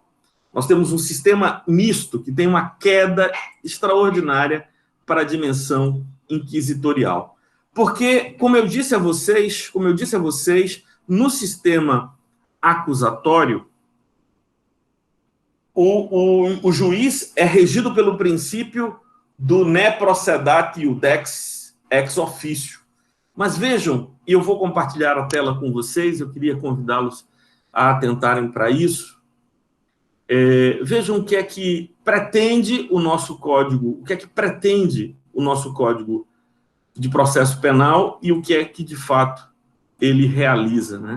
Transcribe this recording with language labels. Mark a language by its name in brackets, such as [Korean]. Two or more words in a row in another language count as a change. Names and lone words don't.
[Portuguese] Nós temos um sistema misto que tem uma queda extraordinária para a dimensão inquisitorial. Porque, como eu disse a vocês, no sistema acusatório, o juiz é regido pelo princípio do [Latin] ne procedat iudex ex officio. [Portuguese] Mas vejam, e eu vou compartilhar a tela com vocês, eu queria convidá-los a atentarem para isso. Vejam o que é que pretende o nosso código, o que é que pretende o nosso código de processo penal e o que é que, de fato, ele realiza, né?